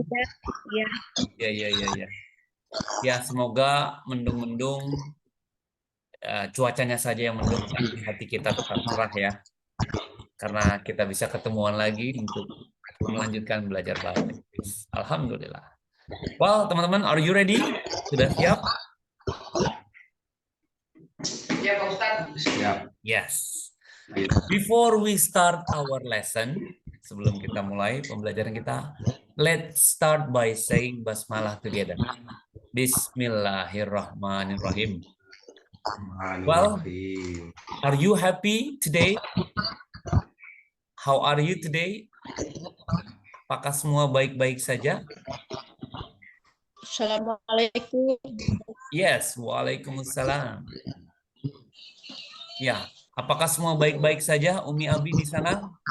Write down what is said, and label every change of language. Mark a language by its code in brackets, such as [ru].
[id] hujan. Ya. ya. Ya, semoga mendung-mendung, cuacanya saja yang mendung, tapi hati kita tetap cerah ya. Karena kita bisa ketemuan lagi untuk melanjutkan belajar bahasa Inggris. Alhamdulillah. [en] Well, teman-teman, are you ready? [id] Sudah siap? Siap, Pak Ustadz. Siap. [en] Yes. Before we start our lesson, [id] sebelum kita mulai pembelajaran kita, [en] let's start by saying basmalah together. [ar] Bismillahirrahmanirrahim. [en] Well, are you happy today? How are you today? [id] Apakah semua baik-baik saja? [ar] Assalamualaikum. [id] Yes, waalaikumsalam. Ya, apakah semua baik-baik saja, Umi Abi di sana?